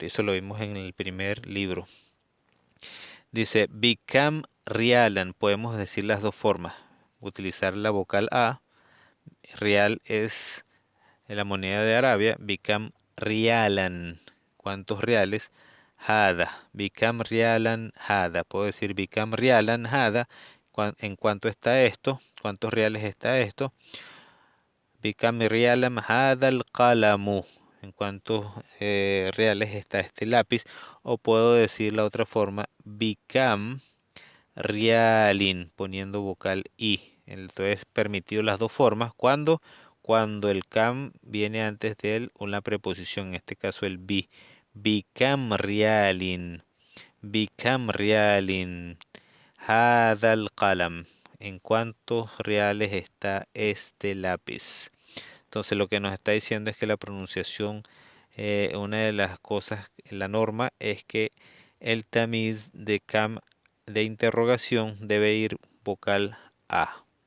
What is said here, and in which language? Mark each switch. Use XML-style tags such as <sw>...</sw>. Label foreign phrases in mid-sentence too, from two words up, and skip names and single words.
<es>Eso lo vimos en el primer libro.</es> <ar>Dice, بكم ريالاً.</ar> <es>Podemos decir las dos formas. Utilizar la vocal A. Rial es la moneda de Arabia.</es> <ar>بكم ريالاً.</ar> <es>¿Cuántos reales?</es> <ar>هذا. بكم ريالاً هذا.</ar> <es>Puedo decir</es> <ar>بكم ريالاً هذا.</ar> <es>¿En cuánto está esto? ¿Cuántos reales está esto?</es> <ar>بكم ريالاً هذا القلمُ.</ar> <es>¿En cuántos reales está este lápiz? O puedo decir la otra forma.</es> <ar>بكم ريالٍ,</ar> <es>poniendo vocal i. Entonces, permitido las dos formas. ¿Cuándo? Cuando el cam viene antes de él una preposición, en este caso el bi.</es> <ar>بكم ريالٍ. بكم ريالٍ. هذا القلم.</ar> <es>¿En cuántos reales está este lápiz? Entonces, lo que nos está diciendo es que la pronunciación, una de las cosas, la norma es que el tamiz de cam de interrogación debe ir vocal A.</es>